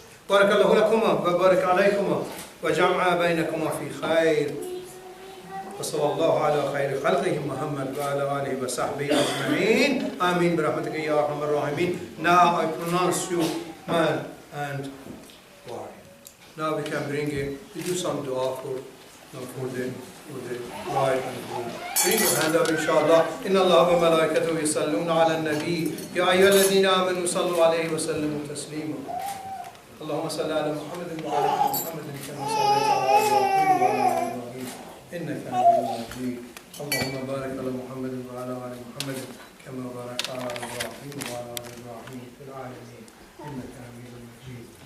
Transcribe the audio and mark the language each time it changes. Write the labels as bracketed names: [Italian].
[Arabic] بارك الله لكما وبارك عليكما وجمع بينكما في خير. وصلى الله على خير خلقه محمد وعلى آله وصحبه أجمعين آمين برحمتك يا أرحم الراحمين. [English] Now I pronounce you man and boy. Now we can bring it, we do some dua for the bride and groom. Bring your hand up inshallah. [Arabic] إن الله وملائكته يصلون على النبي يا أيها الذين آمنوا صلوا عليه وسلموا تسليما. اللهم صل على محمد وعلى آل محمد كما صليت على إبراهيم وعلى آل إبراهيم إنك حميد مجيد. اللهم بارك على محمد وعلى آل محمد كما باركت على إبراهيم وعلى آل إبراهيم في العالمين إنك حميد مجيد.